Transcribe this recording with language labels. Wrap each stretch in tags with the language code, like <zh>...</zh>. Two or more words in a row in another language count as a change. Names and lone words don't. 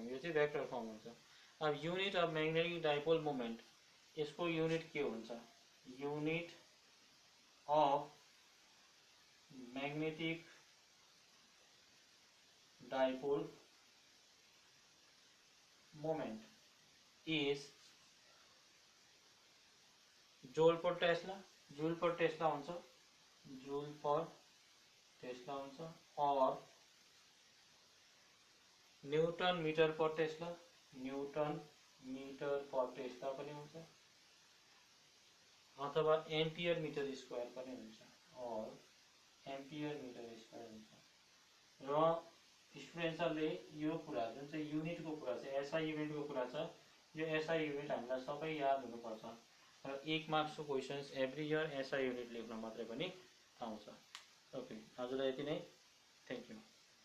<ne>यो चाहिँ</ne> <en>vector form</en> <ne>हुन्छ। अब</ne> <en>unit of magnetic dipole moment,</en> <ne>यसको युनिट के हुन्छ?</ne> <en>unit of magnetic dipole moment is joule per tesla, joule per tesla हुन्छ, joule per tesla हुन्छ, और newton meter per tesla, newton meter per tesla</en> <ne>पनि हुन्छ,</ne> <en>अथवा ampere meter square</en> <ne>पनि हुन्छ,</ne> <en>और ampere meter square हुन्छ।</en> <ne>र स्टुडेन्ट्सहरूले यो कुरा जुन चाहिँ युनिटको कुरा छ,</ne> <en>SI unitको</en> <ne>कुरा छ, यो</ne> <en>SI unit</en> <ne>हामीलाई सबै याद हुनुपर्छ। र 1 मार्क्सको</ne> <en>questions every year SI unit</en> <ne>लेख्न मात्रै पनि आउँछ। ओके, आजलाई यति नै,</ne> <en>thank you.</en>